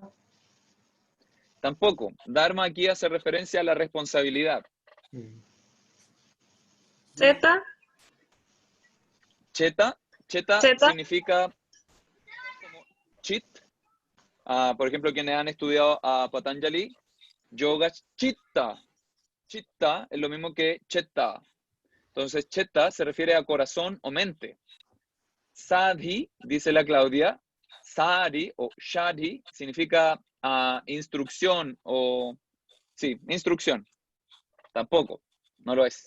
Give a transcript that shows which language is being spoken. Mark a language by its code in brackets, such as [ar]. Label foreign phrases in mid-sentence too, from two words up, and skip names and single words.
[es] Tampoco. Dharma aquí hace referencia a la responsabilidad. Zeta. Cheta Cheta. significa como chit. Por ejemplo, quienes han estudiado a Patanjali, [sa] yoga chitta. [es] Chitta es lo mismo que cheta. Entonces, cheta se refiere a corazón o mente. Sadhi, dice la Claudia, sadi o shadhi significa instrucción o... Sí, instrucción. Tampoco, no lo es.